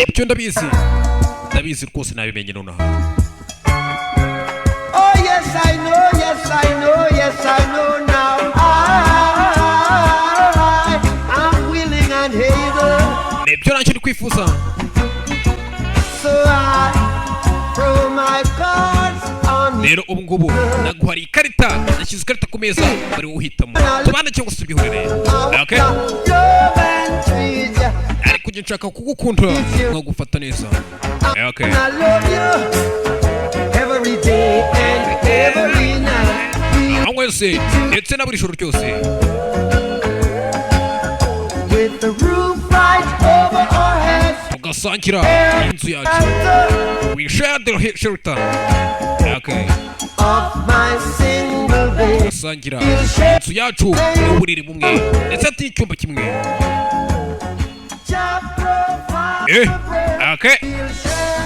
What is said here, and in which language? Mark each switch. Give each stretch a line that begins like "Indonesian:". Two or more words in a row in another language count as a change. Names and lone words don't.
Kinyarwanda: ibyo ndabizi rwose nabimenye nonaha
English: Oh yes I know, yes I know, yes I know now. I'm willing and able.
Kinyarwanda: nibyo nanjye ndi kwifuza
English: So I throw my cards on you.
Kinyarwanda: rero ubu ngubu naguhariye ikarita nashyize ikarita ku meza bari uhitamo tubane cyangwa se tubihorere okay
English: Love and treat you.
Kinyarwanda: ariko njye nshaka kugukunda nkagufata neza okay
English: And I love you every day and every night.
Kinyarwanda: aho wese ndetse na buri joro ryose
English: With the roof right over our heads.
Kinyarwanda: tugasangira inzu yacu
English: we share the shelter
Kinyarwanda: okay
English: Of my single bed.
Kinyarwanda: tugasangira inzu yacu n'uburiri bumwe ndetse n'icyumba kimwe
English: Shall provide the bread. okay We'll